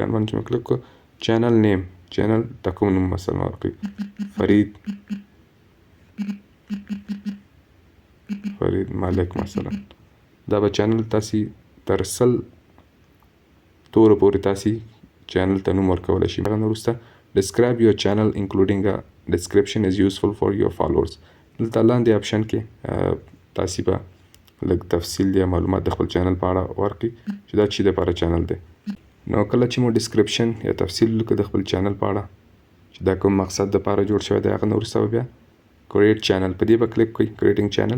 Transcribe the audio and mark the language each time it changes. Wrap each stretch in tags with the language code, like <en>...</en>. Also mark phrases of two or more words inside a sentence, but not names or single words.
<ps>ډن باندې چې مو کلیک کړو،</ps> <en>channel name</en> <ps>چینل ته کوم نوم مثلا ورکړئ، فرید ملک مثلا. دا به چینل تاسې تر 100 تورو پورې تاسې چینل ته نوم ورکولی شي. هغه نه وروسته</ps> <en>describe your channel including a description is useful for your followers.</en> <ps>دلته لاندې اپشن کې تاسې به لږ تفصیل یا معلومات د خپل چینل په اړه ورکړئ چې دا چی دپاره چینل دی. نو کله چې مو ډسکرپشن یا تفصیل ولیکئ د خپل چینل په اړه چې دا کوم مقصد دپاره جوړ شوی دی، هغه نه وروسته به بیا</ps> <en>create channel</en> <ps>په دې به کلیک کړئ،</ps> <en>creating channel.</en>